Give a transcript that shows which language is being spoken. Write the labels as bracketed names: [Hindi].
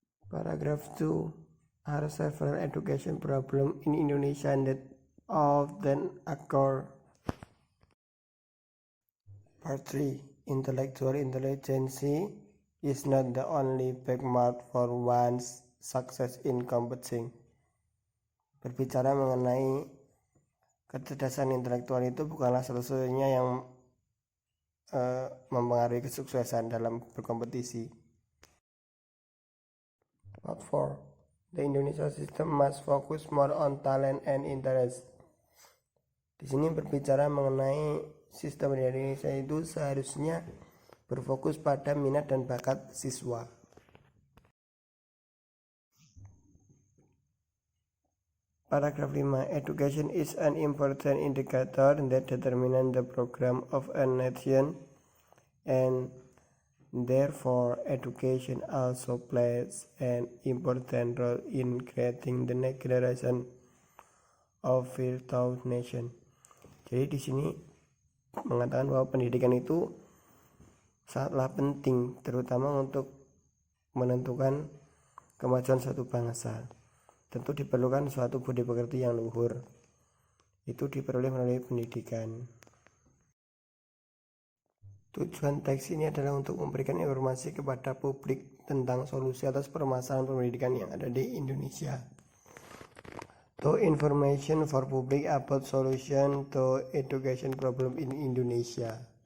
[English] Paragraph 2. Are several education problems in Indonesia that often occur. Part 3. Intellectual intelligence is not the only benchmark for one's success in competing. [Indonesian] Berbicara mengenai kecerdasan intelektual itu bukanlah satu-satunya yang mempengaruhi kesuksesan dalam berkompetisi. [English] Part 4. The Indonesia system must focus more on talent and interest. [Indonesian] Di sini berbicara mengenai sistem pendidikan Indonesia itu seharusnya berfokus pada minat dan bakat siswa. [English] Paragraph 5. Education is an important indicator that determines the program of a nation, and therefore education also plays an important role in creating the next generation of virtuous nation. [Indonesian] Jadi di sini mengatakan bahwa pendidikan itu sangatlah penting, terutama untuk menentukan kemajuan suatu bangsa. Tentu diperlukan suatu budi pekerti yang luhur. Itu diperoleh melalui pendidikan. Tujuan teks ini adalah untuk memberikan informasi kepada publik tentang solusi atas permasalahan pendidikan yang ada di Indonesia. [English] To information for public about solution to education problem in Indonesia.